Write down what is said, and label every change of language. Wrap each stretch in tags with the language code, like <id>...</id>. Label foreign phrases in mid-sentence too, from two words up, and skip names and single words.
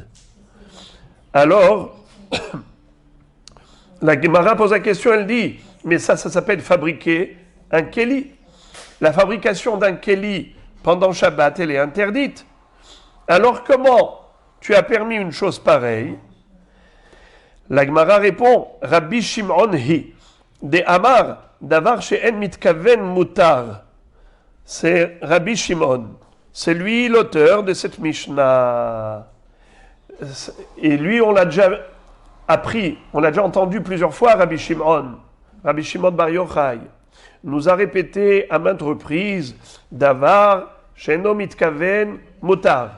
<fr>Alors, la Gemara pose la question, elle dit, mais ça s'appelle fabriquer un keli. La fabrication d'un keli pendant Shabbat, elle est interdite. Alors comment tu as permis une chose pareille? La Gemara répond, Rabbi Shimon</fr> <he>היא, דאמר, דבר שאין מתכוין מותר.</he> <fr>C'est Rabbi Shimon. C'est lui l'auteur de cette Mishnah. Et lui, on l'a déjà appris, on l'a déjà entendu plusieurs fois, Rabbi Shimon Bar Yochai, nous a répété à maintes reprises,</fr> <he>דבר, שאינו מתכוין, מותר.</he>